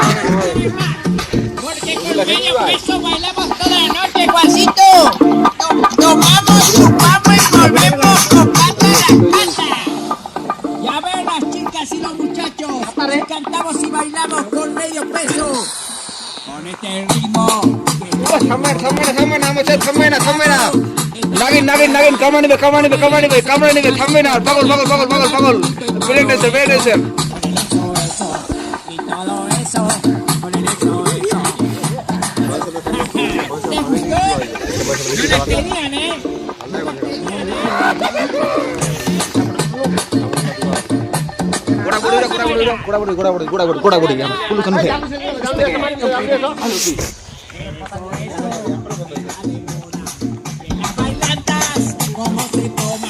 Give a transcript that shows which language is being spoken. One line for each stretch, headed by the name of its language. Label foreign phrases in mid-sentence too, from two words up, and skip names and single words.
Spanish: Porque con medio peso bailamos toda la noche, Juancito. Tomamos, chupamos y volvemos con pata a la casa. Ya ven las chicas y los muchachos, si cantamos y bailamos con medio peso. Con este ritmo.
Bangla: থামবে না নাগিন কামড় নেবে থামবে না। পাগল ব্রেক দিয়েছে।
Spanish: Y todo eso, con el eso. ¿Te gustó? No las tenían, Las bailantas, ¿cómo se toma?